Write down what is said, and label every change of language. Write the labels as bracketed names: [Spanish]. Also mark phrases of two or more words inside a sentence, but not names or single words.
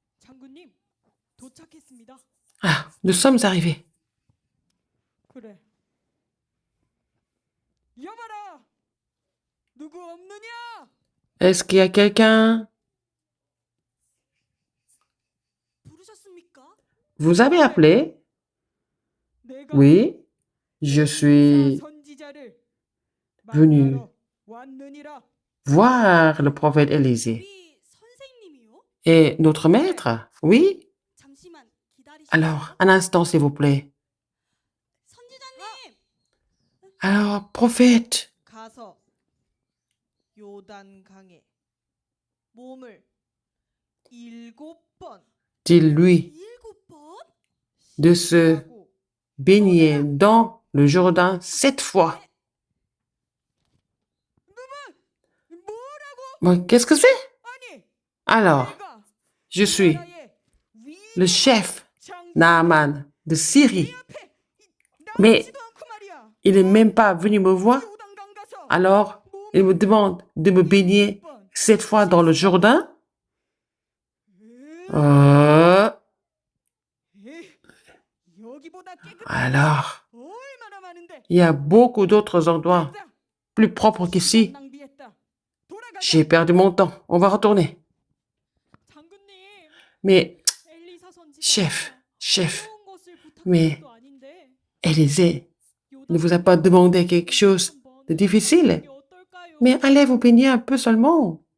[Korean] 장군님, 도착했습니다. [French] Ah, nous sommes arrivés. [Korean] 그래. 여봐라. 누구 없느냐? [French] Est-ce qu'il y a quelqu'un? [Korean] 부르셨습니까? [French] Vous avez appelé? [Korean] 내가 [French] Oui, je suis [Korean] 선지자를 [French] venu [Korean] 만나러 왔느니라. [French] voir le prophète Élisée. [Korean] 우리 선생님이요? [French] Et notre maître? Oui? [Korean] 잠시만 기다리시오. [French] Alors, un instant, s'il vous plaît. [Korean] 선지자님. [French] Alors, prophète, [Korean] 가서 요단강에 몸을 7번 [French] dis-lui [Korean] 7번 [French] de se baigner dans le Jourdain 7 fois. Bon, qu'est-ce que c'est? [Korean] 아니 [French] Alors, [Korean] 내가 [French] je suis [Korean] 나라의 [French] le chef [Korean] 장군 [French] Naaman de Syrie, [Korean] 앞에 [French] mais [Korean] 나오지도 않고 말이야. [French] il n'est même pas venu me voir. [Korean] 요단강 가서 [French] Alors, il me demande de me baigner 7 fois dans le Jourdain. [Korean] 여기보다 깨끗한 [French] Alors, [Korean] 얼마나 많은데. [French] il y a beaucoup d'autres endroits plus propres qu'ici. [Korean] 낭비했다. 돌아가자. [French] J'ai perdu mon temps. On va retourner. [Korean] 장군님, [French] Mais, [Korean] 엘리사 선지자가 [French] chef, [Korean] 어려운 것을 부탁한 [French] mais [Korean] 것도 아닌데 [French] Élisée ne vous a [Korean] 요단강 [French] pas demandé quelque chose [Korean] 한번 [French] de difficile. [Korean] 가보는 게 어떨까요? [French] Mais allez vous baigner un peu seulement.